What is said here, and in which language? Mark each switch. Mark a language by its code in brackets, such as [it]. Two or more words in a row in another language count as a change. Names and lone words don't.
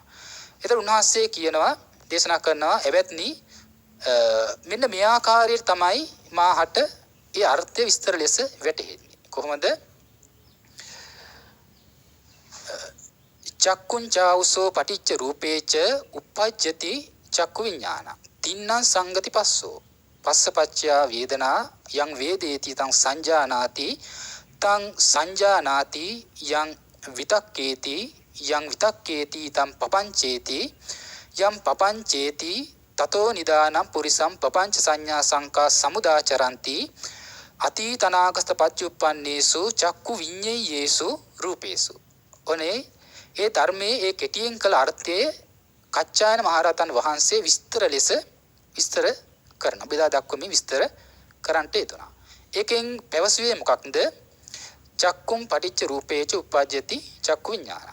[si] ඒතර උන්වහන්සේ කියනවා දේශනා කරනවා එවත්නි මෙන්න මේ ආකාරයට තමයි මාහට ඒ අර්ථය විස්තර ලෙස වැටහෙන්නේ. කොහොමද? [pi] චක්කුංචාවසෝ පටිච්ච රූපේච උප්පජ්ජති චක්කු විඥාන. තින්නං සංගති පස්සෝ. පස්සපච්චයා වේදනා යං වේදේති තං සංජානාති තං සංජානාති යං විතක්කේති යං විතක්කේති තං පපංචේති යම් පපංචේති තතෝ නිදානම් පුරිසම් පපංච සංඥා සංකා සමුදාචරಂತಿ අතීතනාගත පච්චුප්පන්නේසු චක්කු විඤ්ඤේයේසු රූපේසු. [si] ඔනේ ඒ ධර්මයේ ඒ කෙටියෙන් කළ අර්ථයේ කච්චායන මහරහතන් වහන්සේ විස්තර ලෙස විස්තර කරන බෙදා දක්වමින් විස්තර කරන්නට යෙදුණා. ඒකෙන් පැවසුවේ මොකක්ද? [pi] චක්කුම් පටිච්ච රූපේච උප්පජ්ජති චක්කු විඥාන.